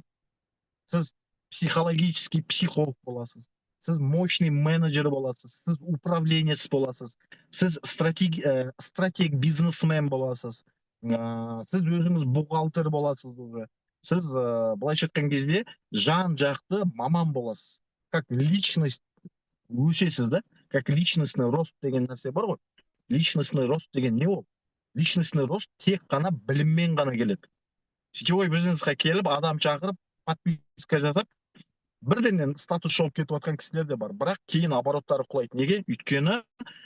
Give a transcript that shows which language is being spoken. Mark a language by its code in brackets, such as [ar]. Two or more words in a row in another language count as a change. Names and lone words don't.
[kk] Сіз [ru] психологический психолог [kk] боласыз. Сіз [ru] мощный менеджер [kk] боласыз. Сіз управленец боласыз. Сіз стратег бизнесмен боласыз. Сіз өзіңіз бухгалтер боласыз уже. Сіз былайша айтқан кезде жан жақты маман боласыз. [ru] Как личность [kk] өсесіз, да? [ru] Как личностный рост [kk] деген нәрсе бар ғой. [ru] Личностный рост [kk] деген не ол? [ru] Личностный рост [kk] тек қана біліммен ғана келеді. Сетевой бизнесқа келіп, адам шақырып, подписка жасап, бірден статус шауып кетіп жатқан кісілер де бар. Бірақ кейін обороттары құлайды. Неге?